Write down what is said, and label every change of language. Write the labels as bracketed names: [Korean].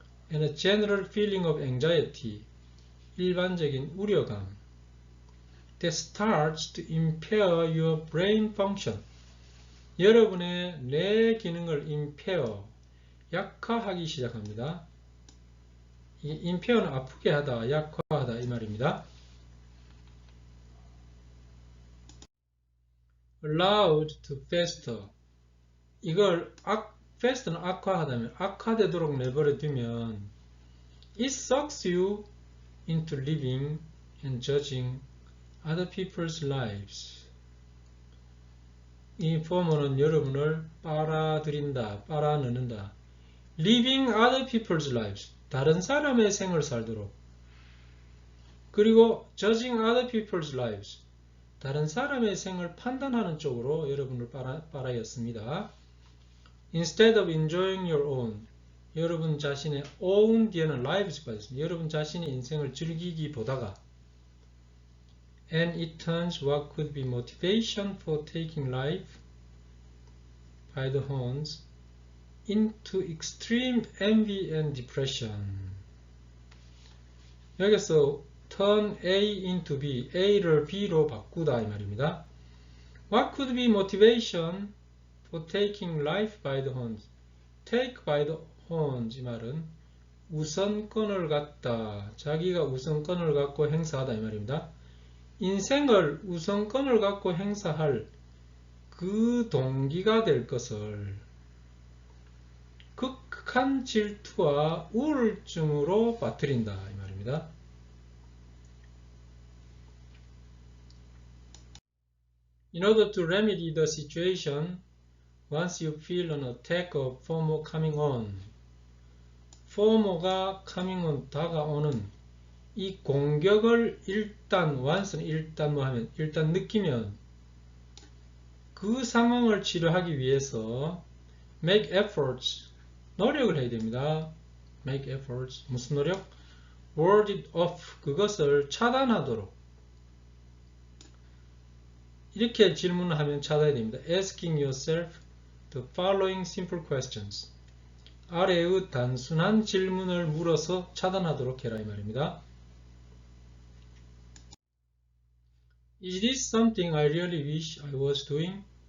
[English] and a general feeling of anxiety, [Korean] 일반적인 우려감. [English] that starts to impair your brain function. [Korean] 여러분의 뇌 기능을 impair, 약화하기 시작합니다. 이 impair는 아프게 하다, 약화하다 이 말입니다. [English] allowed to fester. [Korean] 이걸 fester는 악화하다면 악화되도록 내버려 두면 [English] it sucks you into living and judging other people's lives. [Korean] 이 FOMO는 여러분을 빨아들인다, 빨아넣는다. [English] living other people's lives. [Korean] 다른 사람의 생을 살도록. [English] 그리고 judging other people's lives. [Korean] 다른 사람의 생을 판단하는 쪽으로 여러분을 빨아였습니다. [English] Instead of enjoying your own. [Korean] 여러분 자신의 own 뒤에는 lives가 있습니다. 여러분 자신의 인생을 즐기기보다가 [English] and it turns what could be motivation for taking life by the horns into extreme envy and depression. [Korean] 여기서 turn A into B, A를 B로 바꾸다 이 말입니다. [English] What could be motivation for taking life by the horns? [Korean] Take by the horns 이 말은 우선권을 갖다. 자기가 우선권을 갖고 행사하다 이 말입니다. 인생을 우선권을 갖고 행사할 그 동기가 될 것을 극한 질투와 우울증으로 빠뜨린다 이 말입니다. [English] In order to remedy the situation, once you feel an attack of FOMO coming on, [Korean] FOMO가 coming on 다가오는 이 공격을 일단 once는 일단 뭐 하면 일단 느끼면 그 상황을 치료하기 위해서 make efforts 노력을 해야 됩니다. make efforts 무슨 노력? [English] ward it off [Korean] 그것을 차단하도록 이렇게 질문을 하면 차단해야 됩니다. [English] asking yourself the following simple questions [Korean] 아래의 단순한 질문을 물어서 차단하도록 해라 이 말입니다. [English] Is this something I really wish I was doing?